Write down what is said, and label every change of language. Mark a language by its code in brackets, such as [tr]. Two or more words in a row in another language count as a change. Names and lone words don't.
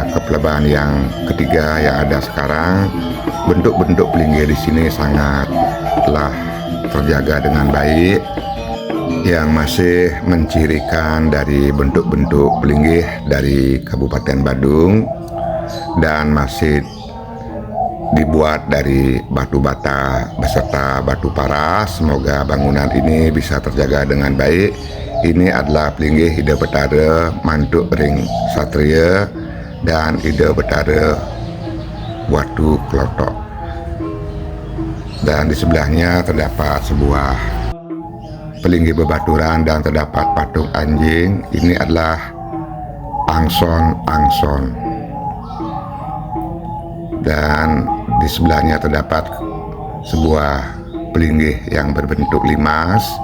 [id] ke pelebahan yang ketiga yang ada sekarang, bentuk-bentuk pelinggih di sini sangatlah terjaga dengan baik, yang masih mencirikan dari bentuk-bentuk pelinggih dari Kabupaten Badung, dan masih dibuat dari batu bata beserta batu paras. Semoga bangunan ini bisa terjaga dengan baik. Ini adalah pelinggih Ida Betara Mantuk Ring Satria dan Ida Betara Watu Klotok. Dan di sebelahnya terdapat sebuah pelinggih bebaturan dan terdapat patung anjing. Ini adalah angson-angson. Dan di sebelahnya terdapat sebuah pelinggih yang berbentuk limas.